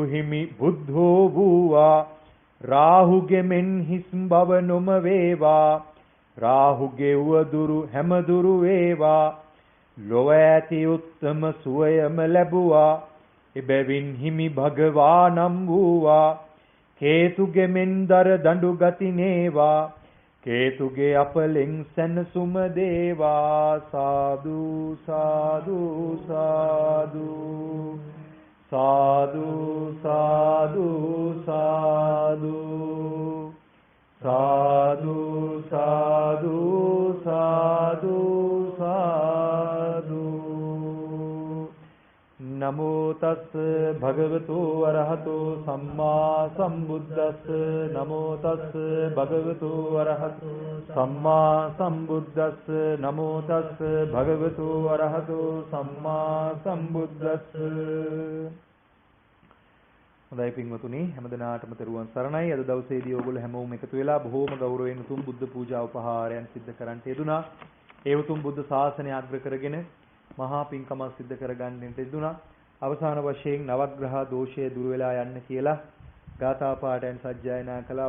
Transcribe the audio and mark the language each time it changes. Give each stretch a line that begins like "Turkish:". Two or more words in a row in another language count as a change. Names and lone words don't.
Sinhala: හිමි බුද්ධෝ වූවා රාහුගේ මෙන් හිස් බව නොම වේවා රාහුගේ උවදුරු හැම දුරු වේවා ලොව ඇති උත්තම සුවයම ලැබුවා එබැවින් හිමි භගවානම් වූවා කේතුගේ මෙන් දර දඬු ගති නේවා කේතුගේ අපලෙන් සැනසුම දේවා සාදු සාදු සාදු
Pali: සාදු සාදු සාදු සාදු සාදු සාදු සාදු නමෝ තස් භගවතු අරහතු සම්මා සම්බුද්දස්ස නමෝ තස් භගවතු අරහතු සම්මා සම්බුද්දස්ස නමෝ තස් භගවතු අරහතු සම්මා සම්බුද්දස්ස.
Sinhala: හොඳයි පින්වතුනි හැමදෙනාටම තෙරුවන් සරණයි. අද දවසේදී ඕගොල්ලෝ හැමෝම එකතු වෙලා බොහෝම ගෞරවයෙන් උතුම් බුද්ධ පූජා උපහාරයන් සිද්ධ කරන්නට යෙදුනා. ඒ උතුම් බුද්ධ ශාසනය අග්‍ර කරගෙන මහා පින්කමක් සිද්ධ කරගන්නට යෙදුනා. අවසාන වශයෙන් නවග්‍රහ දෝෂය දුර වෙලා යන්න කියලා ගාථා පාඨයන් සජ්ජායනා කළා.